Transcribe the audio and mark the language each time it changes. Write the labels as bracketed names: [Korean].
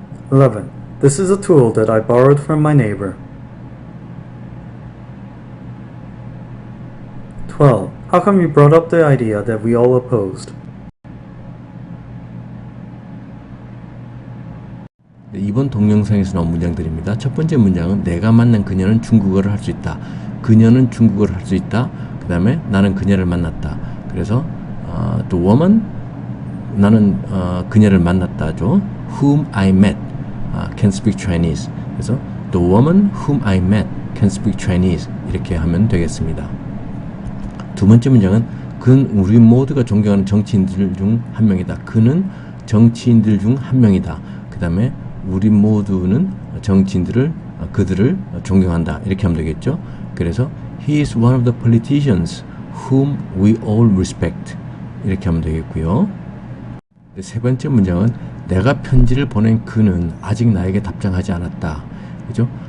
[English] 11. This is a tool that I borrowed from my neighbor. 12. How come you brought up the idea that we all opposed? [Korean] 네, 이번 동영상에서 나온 문장들입니다. 첫 번째 문장은 내가 만난 그녀는 중국어를 할 수 있다. 그녀는 중국어를 할 수 있다. 그 다음에 나는 그녀를 만났다. 그래서 the woman, 나는 그녀를 만났다죠. [English] whom I met can speak Chinese. [Korean] 그래서 [English] the woman whom I met can speak Chinese 이렇게 하면 되겠습니다. [Korean] 두 번째 문장은 그는 우리 모두가 존경하는 정치인들 중 한 명이다. 그는 정치인들 중 한 명이다. 그 다음에 우리 모두는 정치인들을 그들을 존경한다. 이렇게 하면 되겠죠. 그래서 [English] he is one of the politicians whom we all respect. [Korean] 이렇게 하면 되겠고요. 세 번째 문장은 내가 편지를 보낸 그는 아직 나에게 답장하지 않았다. 그죠?